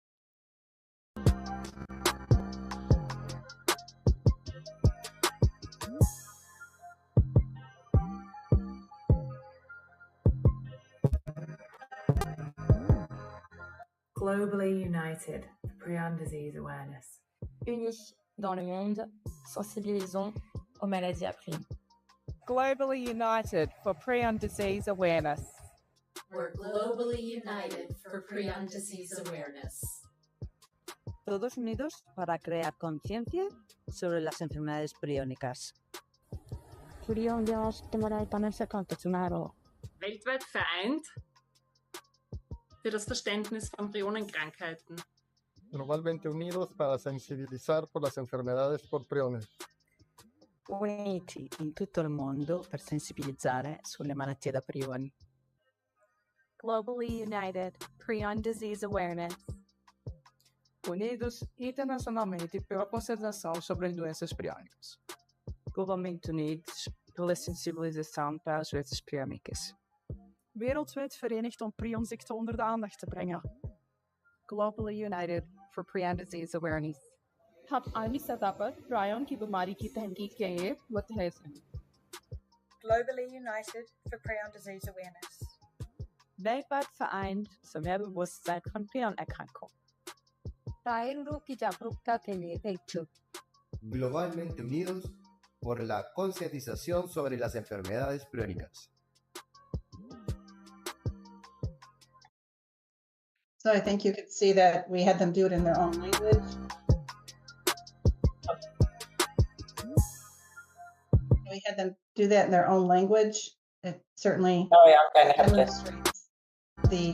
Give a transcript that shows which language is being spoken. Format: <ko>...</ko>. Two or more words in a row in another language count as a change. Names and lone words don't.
<en>Globally united for prion disease awareness.</en> <fr>Unis dans le monde, sensibilisons aux maladies à prion.</fr> <en>Globally united for prion disease awareness. We're globally united for prion disease awareness.</en> <es>Todos unidos para crear conciencia sobre las enfermedades priónicas.</es> <de>Weltweit vereint für das Verständnis von Prionenkrankheiten.</de> <es>Globalmente unidos para sensibilizar por las enfermedades por priones.</es> <it>Uniti in tutto il mondo per sensibilizzare sulle malattie da prioni.</it> <en>Globally united, prion disease awareness.</en> <pt>Unidos internacionalmente pela conscientização sobre as doenças priônicas. Globalmente unidos pela sensibilização para as doenças priónicas.</pt> <nl>Wereldwijd verenigd om prionziekten onder de aandacht te brengen.</nl> <en>Globally united for prion disease awareness.</en> <ur>ہم آرمی سطح پر پرایَن کی بیماری کی تحقیق کے لیے متحد ہیں.</ur> <en>Globally united for prion disease awareness.</en> <de>Weltweit vereint zum Bewusstsein von Prionerkrankung.</de> <es>Globalmente unidos por la concientización sobre las enfermedades priónicas.</es> <en>So I think you could see that we had them do it in their own language. We had them do that in their own language. It certainly demonstrates the.</en>